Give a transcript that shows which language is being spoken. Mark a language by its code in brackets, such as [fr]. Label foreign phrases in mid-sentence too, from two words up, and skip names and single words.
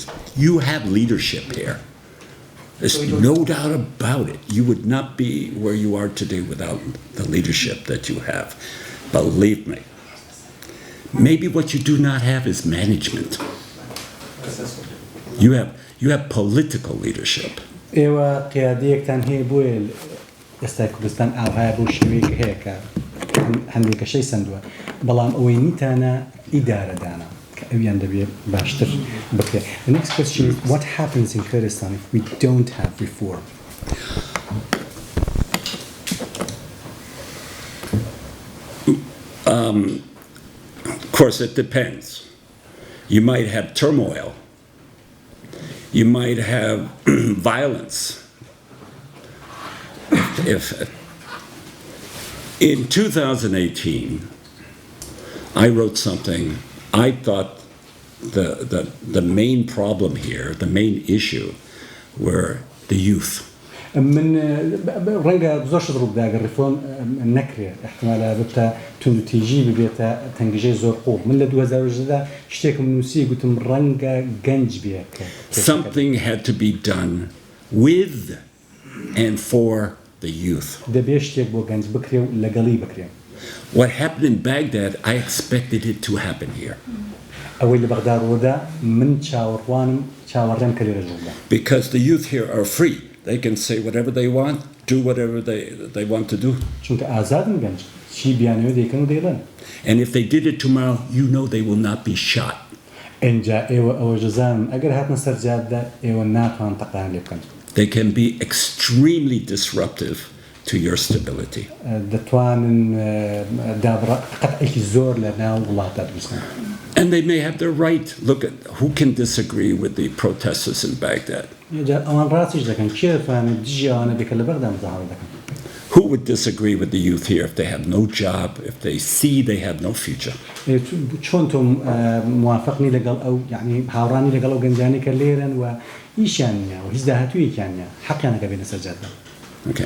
[en] You have leadership here. There's no doubt about it. You would not be where you are today without the leadership that you have. Believe me. Maybe what you do not have is management. You have political leadership. [ckb] ئێوە قیادەیەکتان هەیە بۆیە ئێستا کوردستان ئاوهەیە بۆ شێوەیەک هەیە کە هەندێکەشەی سندووە بەڵام ئەوەی نیتانە ئیدارەدانە کە ئەویان دەبێت باشتر بکرێت. [en] The next question is, what happens in Kurdistan if we don't have reform? Of course, it depends. You might have turmoil. You might have violence. In 2018, I wrote something. I thought the main problem here, the main issue, were the youth. [ckb] من رنگا زۆر شت ڕوو بداگە ریفۆرم نەکرێ احتمالە بتە تونوتیژی ببێتە تەنگژەی زۆر قوڵ من لە 2010دا شتێکم نووسی گوتم ڕەنگە گەنج بێ [en] Something had to be done with and for the youth. [ckb] دەبێ شتێک بۆ گەنج بکرێ و لەگەڵی بکرێ. [en] What happened in Baghdad, I expected it to happen here. [ckb] ئەوەی لە بەغدا ڕۆدا من چاوەڕێم کە لێرە ژووردا. [en] Because the youth here are free. They can say whatever they want, do whatever they want to do. [ckb] چونکە ئازادن گەنج چی بیانەوە دەیکەن و دەیڵێن. [en] And if they did it tomorrow, you know they will not be shot. [ckb] ئەنجا ئێوە ئەوە جەزان ئەگەر هاتنە سەر جاددا ئێوە ناتوان تەقان لێ بکەن. [en] They can be extremely disruptive to your stability. [ckb] دەتوانن قەتعێکی زۆر لە ناو وڵاتە دروستکەن. [en] And they may have their right. Look at who can disagree with the protesters in Baghdad. Who would disagree with the youth here if they have no job, if they see they have no future? Okay.